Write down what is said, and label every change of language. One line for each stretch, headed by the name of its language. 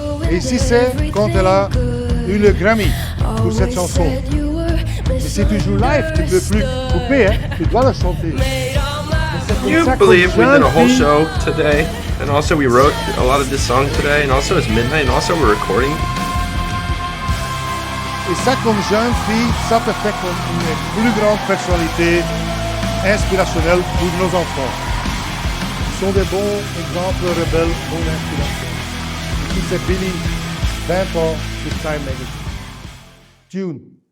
French: Et ici, c'est quand elle a eu le Grammy pour cette chanson. Et si tu joues live, tu ne peux plus couper, hein? Tu dois la chanter.
English: Can you believe we did a whole show today? And also we wrote a lot of this song today, and also it's midnight, and also we're recording.
French: Et ça, comme jeune fille, ça te fait comme une plus grande personnalité inspirationnelle pour nos enfants. Ils sont des bons exemples rebelles, bonne inspiration. Ici, c'est Billie 20 ans sur Time Magazine. Tune.